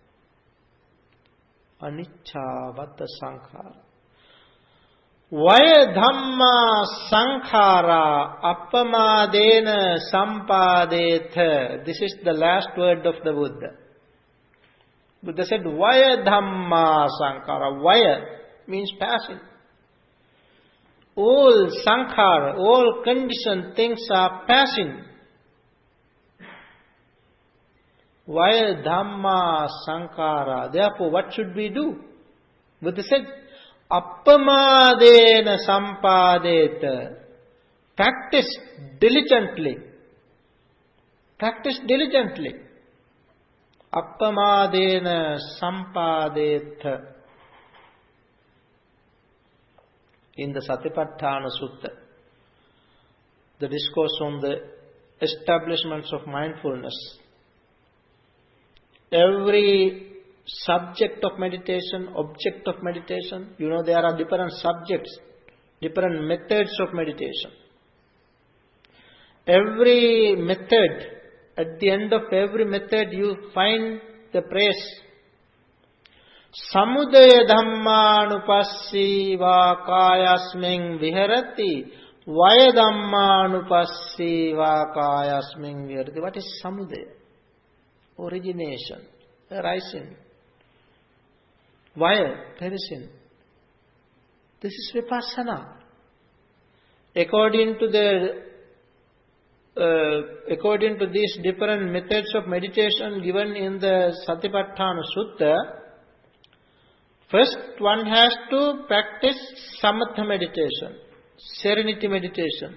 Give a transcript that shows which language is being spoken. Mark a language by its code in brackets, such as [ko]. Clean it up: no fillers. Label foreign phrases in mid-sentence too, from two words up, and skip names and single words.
[pi] Anicca vata sankhara. Vaya dhamma sankhara appamadena sampadetha. [en] This is the last word of the Buddha. Buddha said, [pi] Vaya dhamma sankhara. [en] Vaya means passing. All sankhara, all conditioned things are passing. [pi] Vaya Dhamma sankhara. [en] Therefore, what should we do? Buddha said, [pi] Appamadena sampadeta. [en] Practice diligently. Practice diligently. [pi] Appamadena sampadeta. [en] In the Satipatthana Sutta, the discourse on the establishments of mindfulness. Every subject of meditation, object of meditation, there are different subjects, different methods of meditation. Every method, at the end of every method you find the praise. [pi] Samudaya dhammanupassī vā kāyasmiṃ viharati vaya dhammanupassī vā kāyasmiṃ viharati. [en] What is samudaya? Origination, arising. Vaya, perishing. This is vipassana. According to these different methods of meditation given in the Satipatthana Sutta, first one has to practice samatha meditation, serenity meditation.